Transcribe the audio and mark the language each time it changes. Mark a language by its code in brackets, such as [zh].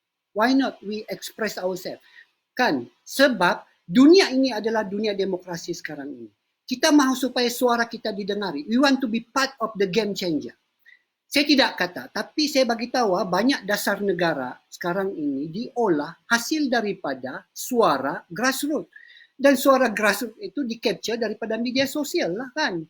[en] Why not we express ourselves? [ms] Kan? Sebab dunia ini adalah dunia demokrasi sekarang ini. Kita mahu supaya suara kita didengari. [en] We want to be part of the game changer. [ms] Saya tidak kata, tapi saya bagi tahu banyak dasar negara sekarang ini diolah hasil daripada suara grassroots. Dan suara grassroots itu di-capture daripada media sosial lah kan.